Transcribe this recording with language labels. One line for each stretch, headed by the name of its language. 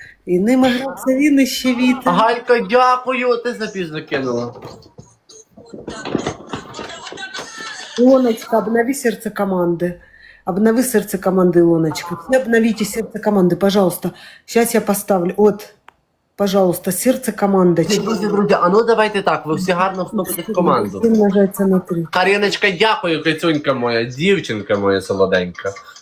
Ukrainian: І ними грався він і ще вітер. Галька, дякую, ти запізно кинула.
Russian: Илоночка, обнови сердце команды. Обнови сердце команды, Илоночка. Все обновите сердце команды, пожалуйста. Сейчас я поставлю. Вот, пожалуйста, сердце команды.
Ukrainian: Друзі, а ну давайте так, ви всі гарно вступите в команду.
Russian: Всем нажаться на 3.
Ukrainian: Каріночка, дякую, кицюнька моя, дівчинка моя солоденька.